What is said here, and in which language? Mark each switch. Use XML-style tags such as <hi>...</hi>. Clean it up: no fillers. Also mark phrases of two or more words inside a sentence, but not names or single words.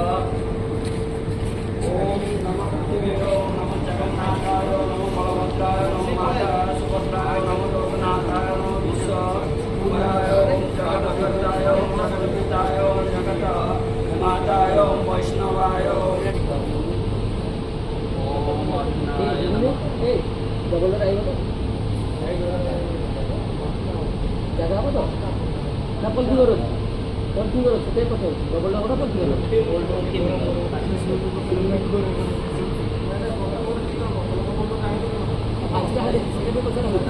<sa>ओम नमः पृथिवे ओम नमः जगन्नाथाय नमो बलभद्राय नमो माता सुभद्राय नमो लोकनाथाय नमो विश्वकुमाराय ओम जगद्गुरुताय ओम जगद्पिताय ओम जगत माताय ओम वैष्णवाय</sa> <id>jaga apa tuh? Dapat diurus. Setiap apa tuh? Double apa diurus? Pasti ada setiap pasal ada.</id>